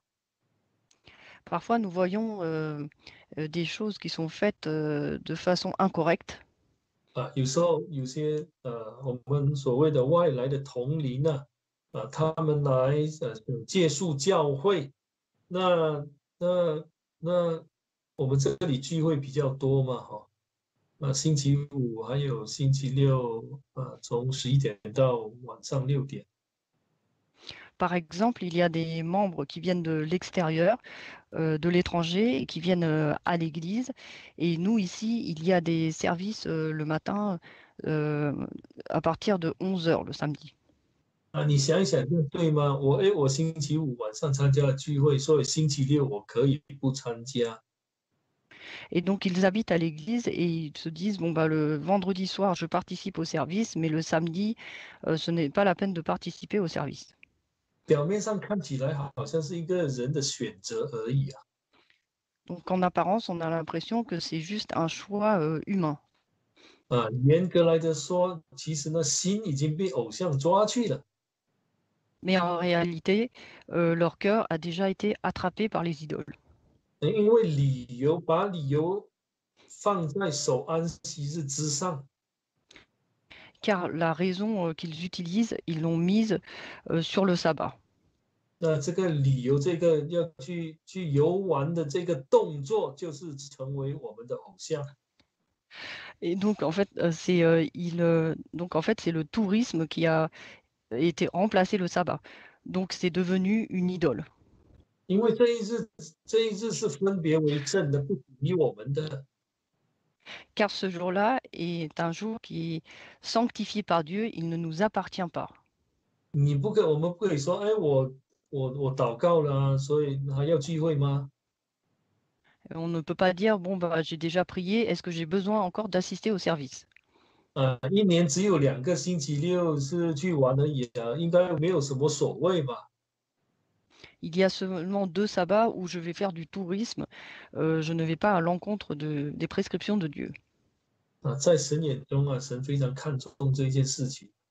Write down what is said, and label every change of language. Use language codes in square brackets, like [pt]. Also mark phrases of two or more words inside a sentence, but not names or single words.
[fr] Parfois, nous voyons des choses qui sont faites de façon incorrecte. [zh] 有时候有些我们所谓的外来的同龄啊，他们来想借宿教会，那那那我们这里聚会比较多嘛，哈，星期五还有星期六，从11点到晚上6点。 [fr] Par exemple, il y a des membres qui viennent de l'extérieur, de l'étranger, et qui viennent à l'église. Et nous, ici, il y a des services le matin euh, à partir de 11 heures le samedi. [zh] 你想一想，这对吗？我星期五晚上参加了聚会，所以星期六我可以不参加。 [fr] Et donc, ils habitent à l'église et ils se disent, bon, bah, le vendredi soir, je participe au service, mais le samedi, ce n'est pas la peine de participer au service. [zh] 表面上看起来好像是一个人的选择而已啊。 [fr] Donc, en apparence, on a l'impression que c'est juste un choix humain. [zh] 严格来的说，其实呢，心已经被偶像抓去了。 [fr] Mais en réalité, leur cœur a déjà été attrapé par les idoles. [zh] 因为把理由放在守安息日之上， [fr] Car la raison qu'ils utilisent, ils l'ont mise sur le sabbat. [zh] 那这个理由，这个要去游玩的这个动作，就是成为我们的偶像。 [fr] Et donc, en fait, donc, en fait, c'est le tourisme qui a été remplacé le sabbat. Donc, c'est devenu une idole. [zh] 因为这一日是分别为圣的，不属于我们的。 [fr] Car ce jour-là est un jour qui est sanctifié par Dieu, il ne nous appartient pas. [zh] 我们不可以说，哎，我祷告了啊，所以还要聚会吗？ [fr] On ne peut pas dire, bon, bah, j'ai déjà prié, est-ce que j'ai besoin encore d'assister au service? [zh] 一年只有2个星期六是去玩而已啊，应该没有什么所谓吧？ [fr] Il y a seulement 2 sabbats où je vais faire du tourisme, je ne vais pas à l'encontre des prescriptions de Dieu. [zh] 在神眼中啊，神非常看重这件事情。